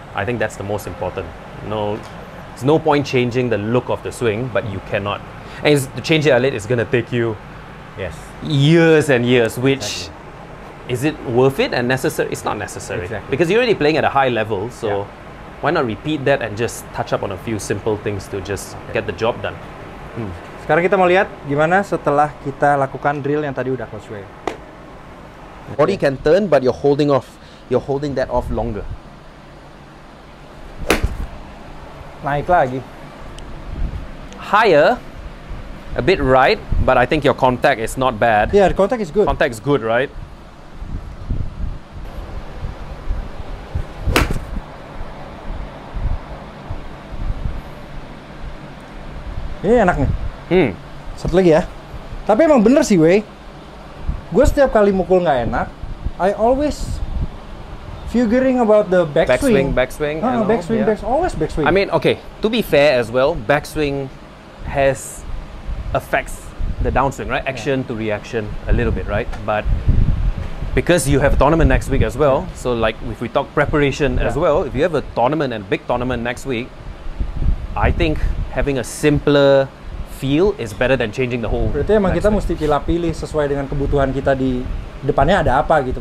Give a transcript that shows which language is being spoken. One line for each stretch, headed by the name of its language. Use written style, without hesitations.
English: I think that's the most important. There's no point changing the look of the swing, but you cannot. And to change it a little, it's gonna take you Yes. years and years, which is it worth it and necessary? It's not necessary because you're already playing at a high level, so why not repeat that and just touch up on a few simple things to just get the job done.
Indonesian: Sekarang kita mau lihat gimana setelah kita lakukan drill yang tadi udah Coach Wei.
English: Body can turn, but you're holding that off longer.
Indonesian: Naik lagi.
English: Higher, a bit right, but I think your contact is not bad. Yeah, the contact is good. Contact is good, right?
Indonesian: Ini enak nih. Satu lagi ya. Tapi emang bener sih, Wei. Gue setiap kali mukul nggak enak,
English: I always figuring about the backswing. Backswing. Backswing, always backswing. I mean, okay, to be fair as well, backswing affects the downswing, right? Action to reaction a little bit, right? But because you have a tournament next week as well, so like if we talk preparation as well, if you have a tournament and big tournament next week, I think having a simpler feel is better than changing the whole.
Indonesian: Berarti emang kita mesti pilih-pilih sesuai dengan kebutuhan kita di depannya ada apa gitu.